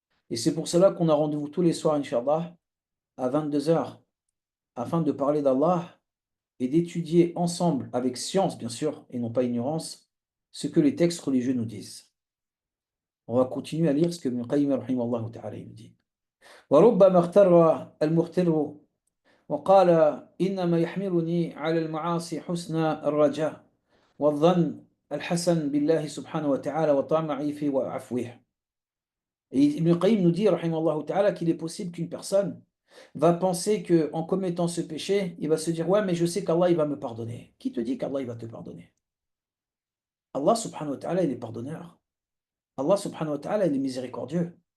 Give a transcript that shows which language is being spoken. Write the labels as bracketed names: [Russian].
[French] Et c'est pour cela qu'on a rendez-vous tous les soirs, Inch'Allah, à 22 heures, afin de parler d'Allah et d'étudier ensemble, avec science bien sûr, et non pas ignorance, ce que les textes religieux nous disent. On va continuer à lire ce que Ibn Qayyim rahimahullah ta'ala nous dit. [Arabic] وَرُبَّمَا اغْتَرَّ الْمُغْتِرُّ وقال إنما يحملني على المعاصي حسن الرجاء والظن الحسن بالله سبحانه وتعالى وطمعي في وعفوه. [French] Et Ibn Qayyim nous dit, rahimahullah ta'ala, qu'il est possible qu'une personne va penser qu'en commettant ce péché, il va se dire, ouais, mais je sais qu'Allah, il va me pardonner. Qui te dit qu'Allah, il va te pardonner? Allah subhanahu wa ta'ala, il est pardonneur. Allah subhanahu wa ta'ala, il est miséricordieux.